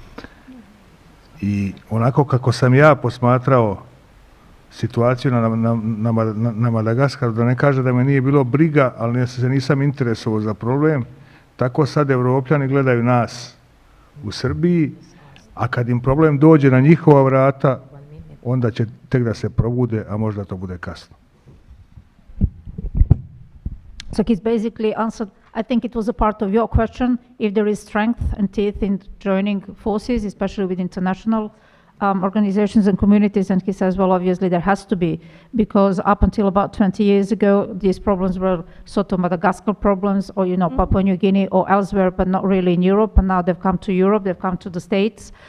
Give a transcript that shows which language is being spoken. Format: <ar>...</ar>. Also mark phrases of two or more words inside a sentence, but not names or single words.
<sr>I onako kako sam ja posmatrao situaciju na Madagaskaru, da ne kaže da me nije bilo briga, ali se nisam interesovao za problem, tako sad Evropljani gledaju nas u Srbiji, a kad im problem dođe na njihova vrata, onda će tek da se probude, a možda to bude kasno.</sr> <en>So he's basically answered, I think it was a part of your question, if there is strength and teeth in joining forces, especially with international organizations and communities, and he says, well, obviously there has to be, because up until about 20 years ago, these problems were sort of Madagascar problems, or, you know, Papua New Guinea or elsewhere, but not really in Europe, and now they've come to Europe, they've come to the States.</en>